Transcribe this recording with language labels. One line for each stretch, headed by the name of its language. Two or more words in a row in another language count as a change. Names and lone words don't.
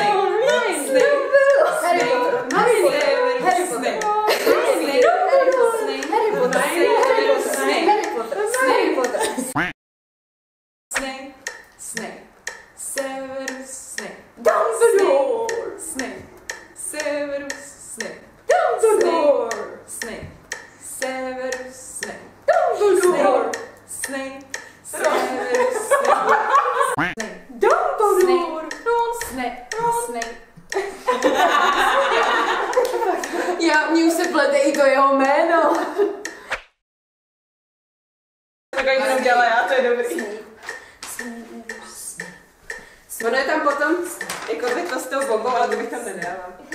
Czech: Snape, Severus Snape, Dumbledore, Snape, Severus Snape, Dumbledore, Snape, Severus Snape, Dumbledore, Snape, Severus Snape, Dumbledore, Snape, Snape. Já, mně už se plete i to jeho jméno. Tak jak to dělá já, to je dobrý. Ono je tam potom jako to s tou bombou, ale to bych tam nedával.